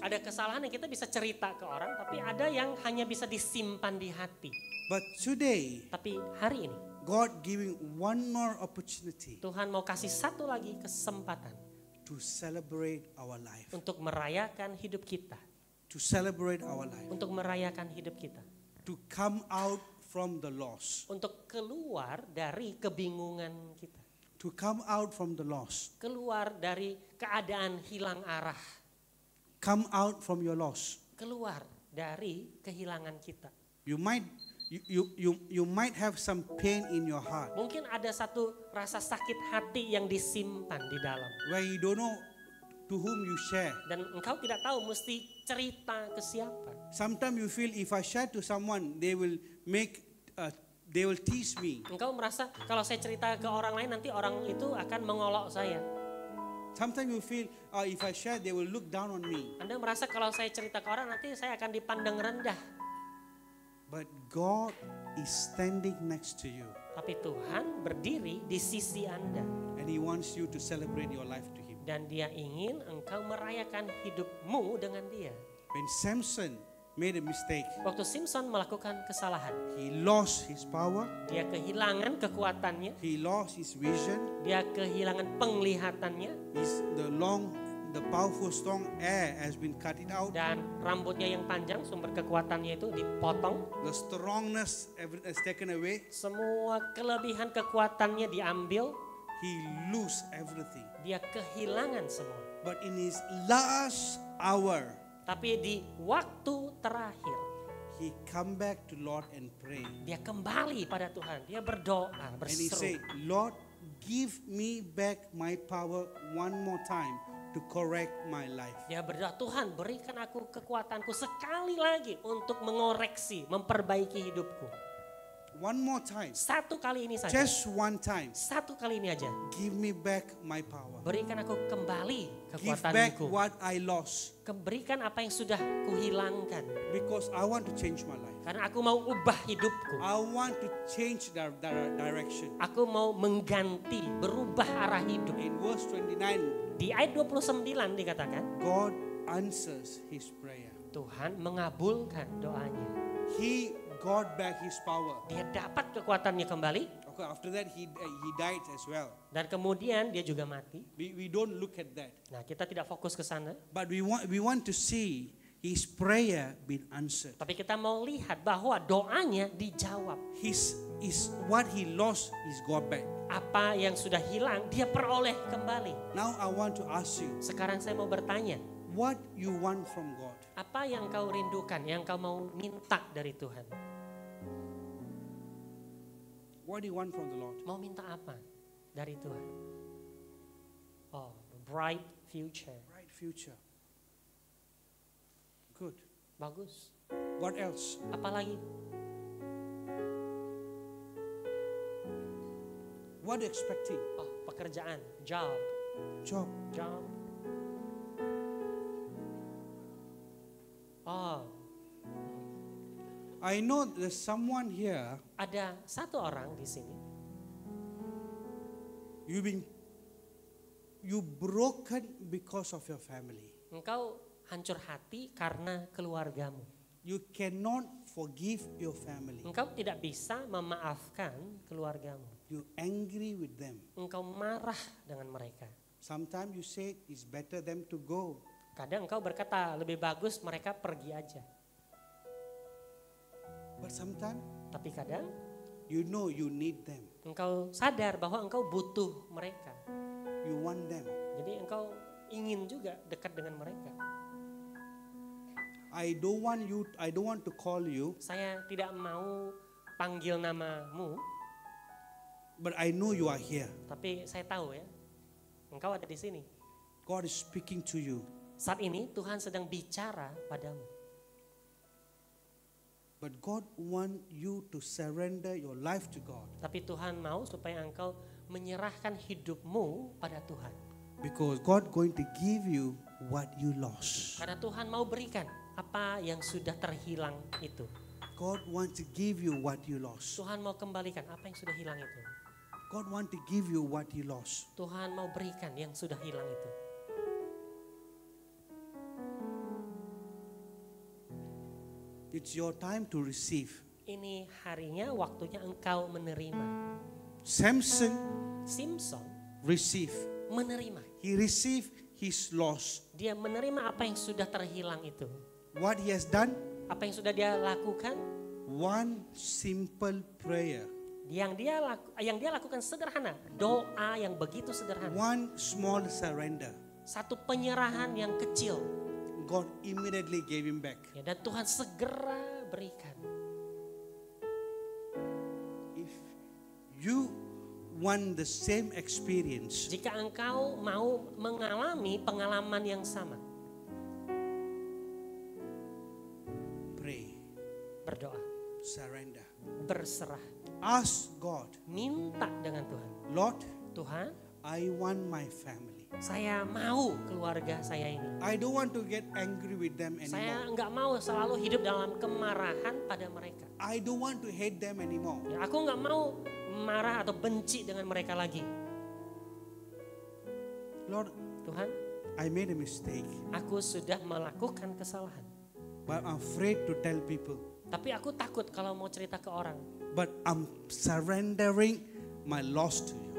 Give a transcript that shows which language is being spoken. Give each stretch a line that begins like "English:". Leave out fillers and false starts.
Indonesian: Ada kesalahan yang kita bisa cerita ke orang, tapi ada yang hanya bisa disimpan di hati.
English: But today,
Indonesian: Tapi hari ini
English: God giving one more opportunity
Indonesian: Tuhan mau kasih satu lagi kesempatan
English: to celebrate our life.
Indonesian: untuk merayakan hidup kita,
English: To celebrate our life.
Indonesian: untuk merayakan hidup kita,
English: To come out from the loss.
Indonesian: untuk keluar dari kebingungan kita,
English: to come out from the loss.
Indonesian: Keluar dari keadaan hilang arah.
English: Come out from your loss.
Indonesian: Keluar dari kehilangan kita.
English: You might have some pain in your heart
Indonesian: Mungkin ada satu rasa sakit hati yang disimpan di dalam.
English: where you don't know to whom you share.
Indonesian: Dan engkau tidak tahu mesti cerita ke siapa.
English: Sometimes you feel if I share to someone, they will tease me.
Indonesian: Engkau merasa kalau saya cerita ke orang lain nanti orang itu akan mengolok saya.
English: Sometimes you feel if I share, they will look down on me.
Indonesian: Anda merasa kalau saya cerita ke orang nanti saya akan dipandang rendah.
English: But God is standing next to you,
Indonesian: Tapi Tuhan berdiri di sisi Anda.
English: and He wants you to celebrate your life to Him.
Indonesian: Dan Dia ingin engkau merayakan hidupmu dengan Dia.
English: When Samson made a mistake,
Indonesian: Waktu Simpson melakukan kesalahan,
English: he lost his power,
Indonesian: dia kehilangan kekuatannya,
English: he lost his vision,
Indonesian: dia kehilangan penglihatannya,
English: the powerful strong hair has been cut it out.
Indonesian: dan rambutnya yang panjang sumber kekuatannya itu dipotong.
English: The strongness is taken away.
Indonesian: Semua kelebihan kekuatannya diambil,
English: He lose everything.
Indonesian: dia kehilangan semua.
English: But in his last hour,
Indonesian: Tapi di waktu terakhir,
English: he come back to Lord and pray.
Indonesian: dia kembali pada Tuhan. Dia berdoa,
English: And he say,
Indonesian: berseru.
English: Lord, give me back my power one more time to correct my life.
Indonesian: Dia berdoa, Tuhan berikan aku kekuatanku sekali lagi untuk mengoreksi, memperbaiki hidupku.
English: One more time.
Indonesian: Satu kali ini saja.
English: Just one time.
Indonesian: Satu kali ini aja.
English: Give me back my power.
Indonesian: Berikan aku kembali
English: Give back
Indonesian: kekuatanku.
English: what I lost.
Indonesian: Berikan apa yang sudah kuhilangkan.
English: Because I want to change my life.
Indonesian: Karena aku mau ubah hidupku.
English: I want to change the direction.
Indonesian: Aku mau mengganti, berubah arah hidup.
English: In verse 29,
Indonesian: Di ayat 29 dikatakan,
English: God answers his prayer.
Indonesian: Tuhan mengabulkan doanya.
English: He got back his power.
Indonesian: Dia dapat kekuatannya kembali.
English: Okay, after that he died as well.
Indonesian: Dan kemudian dia juga mati.
English: We don't look at that.
Indonesian: Nah, kita tidak fokus ke sana.
English: But we want to see his prayer being answered.
Indonesian: Tapi kita mau lihat bahwa doanya dijawab.
English: What he lost is got back.
Indonesian: Apa yang sudah hilang, dia peroleh kembali.
English: Now I want to ask you,
Indonesian: Sekarang saya mau bertanya,
English: what you want from God?
Indonesian: apa yang kau rindukan, yang kau mau minta dari Tuhan?
English: What do you want from the Lord?
Indonesian: Mau minta apa dari Tuhan?
English: Oh, bright future. Bright future. Good.
Indonesian: Bagus.
English: What else?
Indonesian: Apalagi?
English: What are you expecting?
Indonesian: Oh, pekerjaan, job.
English: Job. Oh, I know there's someone here,
Indonesian: ada satu orang di sini.
English: you broken because of your family.
Indonesian: Engkau hancur hati karena keluargamu.
English: You cannot forgive your family.
Indonesian: Engkau tidak bisa memaafkan keluargamu.
English: You angry with them.
Indonesian: Engkau marah dengan mereka.
English: Sometimes you say it's better them to go.
Indonesian: Kadang engkau berkata lebih bagus mereka pergi aja.
English: But sometimes
Indonesian: Tapi kadang
English: you know you need them.
Indonesian: engkau sadar bahwa engkau butuh mereka.
English: You want them.
Indonesian: Jadi engkau ingin juga dekat dengan mereka.
English: I don't want to call you,
Indonesian: Saya tidak mau panggil namamu,
English: but I know you are here.
Indonesian: tapi saya tahu ya, engkau ada di sini.
English: God is speaking to you.
Indonesian: Saat ini Tuhan sedang bicara padamu.
English: But God want you to surrender your life to God.
Indonesian: Tapi Tuhan mau supaya engkau menyerahkan hidupmu pada Tuhan.
English: Because God going to give you what you lost.
Indonesian: Karena Tuhan mau berikan apa yang sudah terhilang itu.
English: God want to give you what you lost.
Indonesian: Tuhan mau kembalikan apa yang sudah hilang itu.
English: God want to give you what you lost.
Indonesian: Tuhan mau berikan yang sudah hilang itu.
English: It's your time to receive.
Indonesian: Ini harinya, waktunya engkau menerima.
English: Samson
Indonesian: Simpson
English: receive.
Indonesian: menerima.
English: He received his loss.
Indonesian: Dia menerima apa yang sudah terhilang itu.
English: What he has done?
Indonesian: Apa yang sudah dia lakukan?
English: One simple prayer.
Indonesian: Yang dia lakukan sederhana, doa yang begitu sederhana.
English: One small surrender.
Indonesian: Satu penyerahan yang kecil.
English: God immediately gave him back.
Indonesian: Ya, dan Tuhan segera berikan.
English: If you want the same experience,
Indonesian: Jika engkau mau mengalami pengalaman yang sama,
English: pray,
Indonesian: berdoa,
English: surrender.
Indonesian: berserah,
English: Ask God,
Indonesian: minta dengan Tuhan.
English: Lord,
Indonesian: Tuhan,
English: I want my family.
Indonesian: saya mau keluarga saya ini.
English: I don't want to get angry with them
Indonesian: Saya
English: anymore.
Indonesian: enggak mau selalu hidup dalam kemarahan pada mereka.
English: I don't want to hate them anymore.
Indonesian: Ya, aku enggak mau marah atau benci dengan mereka lagi.
English: Lord,
Indonesian: Tuhan,
English: I made a mistake,
Indonesian: aku sudah melakukan kesalahan.
English: but I'm afraid to tell people.
Indonesian: Tapi aku takut kalau mau cerita ke orang.
English: But I'm surrendering my loss to you.